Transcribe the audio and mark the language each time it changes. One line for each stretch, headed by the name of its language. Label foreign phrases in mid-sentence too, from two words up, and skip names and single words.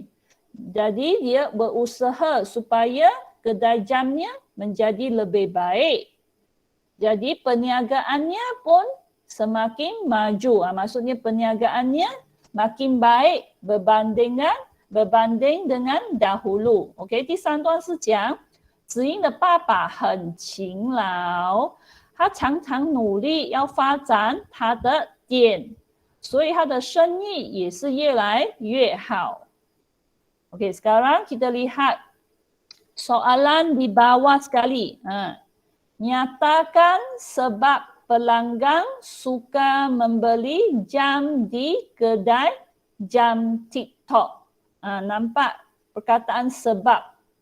Malay: Jadi dia berusaha supaya kedai jamnya menjadi lebih baik. Jadi perniagaannya pun semakin maju. Maksudnya perniagaannya makin baik berbanding dengan dahulu.
Chinese: OK， 第三段是讲子英的爸爸很勤劳，他常常努力要发展他的店，所以他的生意也是越来越好。OK，
Malay: sekarang kita lihat soalan di bawah sekali. Nyatakan sebab pelanggan suka membeli jam di kedai jam TikTok. Nampak perkataan sebab.